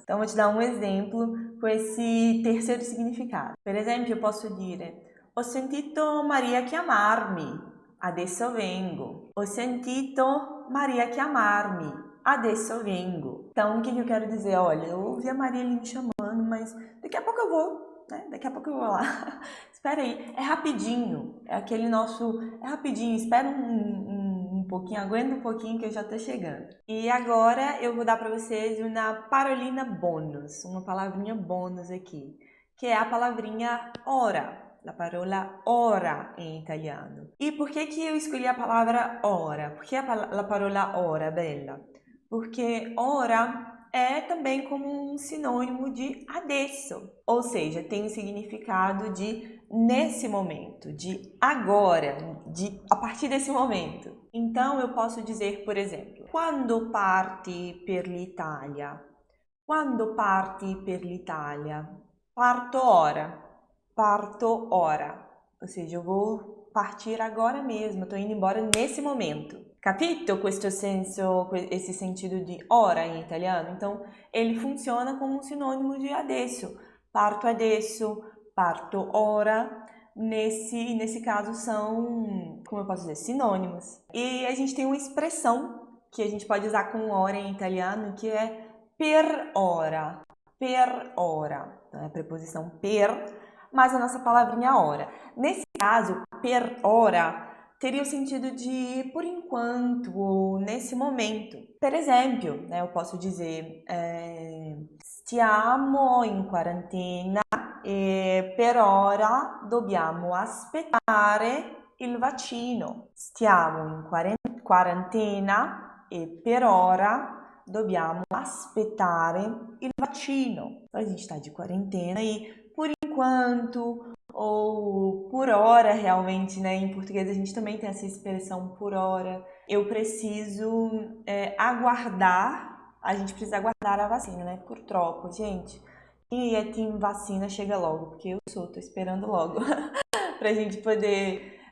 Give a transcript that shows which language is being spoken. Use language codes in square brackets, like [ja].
[pt] Então, vou te dar um exemplo com esse terceiro significado. [it] Per esempio, [pt] eu posso [it] dire: ho sentito Maria chiamarmi, adesso vengo. Ho sentito Maria chiamarmi, adesso vengo. [pt] Então, o que eu quero dizer? Olha, eu ouvi a Maria ali me chamando, mas daqui a pouco eu vou, né? Daqui a pouco eu vou lá. Espera aí, é rapidinho. É aquele nosso... É rapidinho, espera um pouquinho, aguenta um pouquinho que eu já tô chegando. E agora eu vou dar para vocês uma parolina bônus, uma palavrinha bônus aqui, que é a palavrinha ora. La parola ora em italiano. E por que eu escolhi a palavra ora? Por que a parola ora, Bella? Porque ora é também como um sinônimo de adesso, ou seja, tem o significado de nesse momento, de agora, de a partir desse momento. Então eu posso dizer, por exemplo, [it] quando parti per l'Italia? Quando parti per l'Italia? Parto ora. Parto ora. [pt] Ou seja, eu vou partir agora mesmo, estou indo embora nesse momento. [it] Capito questo senso, [pt] esse sentido de ora em italiano? Então, ele funciona como um sinônimo de adesso. [it] Parto adesso, parto ora. [pt] Nesse caso são, como eu posso dizer, sinônimos. E a gente tem uma expressão que a gente pode usar com ora em italiano, que é per ora. Per ora. Então, é a preposição per, mais a nossa palavrinha ora. Nesse caso, per ora teria o sentido de por enquanto ou nesse momento. Per exemplo, eu posso dizer [it] stiamo in quarantena e per ora dobbiamo aspettare il vaccino. Stiamo in quarantena e per ora dobbiamo aspettare il vaccino. [pt] Então, a gente está de quarentena e por enquanto ou por hora, realmente, né? Em português a gente também tem essa expressão por hora. Eu preciso aguardar, a gente precisa aguardar a vacina, né? Por troco, gente. E a Team Vacina chega logo, porque eu tô esperando logo pra gente poder...